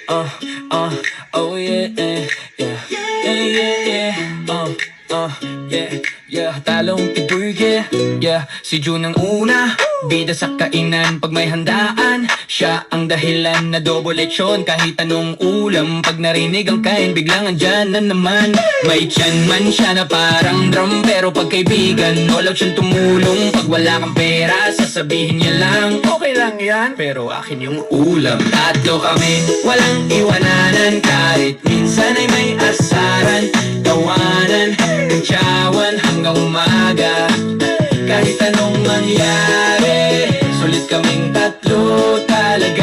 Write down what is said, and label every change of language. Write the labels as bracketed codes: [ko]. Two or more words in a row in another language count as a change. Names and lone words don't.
[en] uh, oh yeah, yeah, yeah, yeah, yeah, yeah, yeah, [tl] talong tiboy, [en] yeah, [tl] si June ang una, bida sa kainan pag may handaan. Siya ang dahilan na double lechon kahit anong ulam. Pag narinig ang kain, biglang andyan na naman. May tiyan man siya na parang drum, pero pag kaibigan, [en] all out [tl] siyang tumulong. Pag wala kang pera, sasabihin niya lang, okay lang yan, pero akin yung ulam. Tatlo kami, walang iwananan, kahit minsan ay may asaran. Tawanan, kantsawan hanggang umaga. Kahit anong mangyari, sulit kaming tatlo talaga.